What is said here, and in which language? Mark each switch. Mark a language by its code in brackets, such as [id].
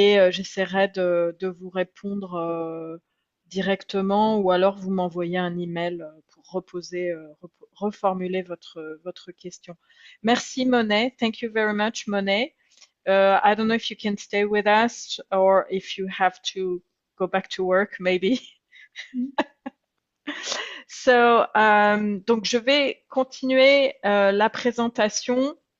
[fr] J'essaierai de vous répondre directement, ou alors vous m'envoyez un email pour reformuler votre question. Merci Monet. [en] Thank you very much, Monet. I don't know if you can stay with us or if you have to go back to work, maybe. [fr] Donc je vais continuer la présentation.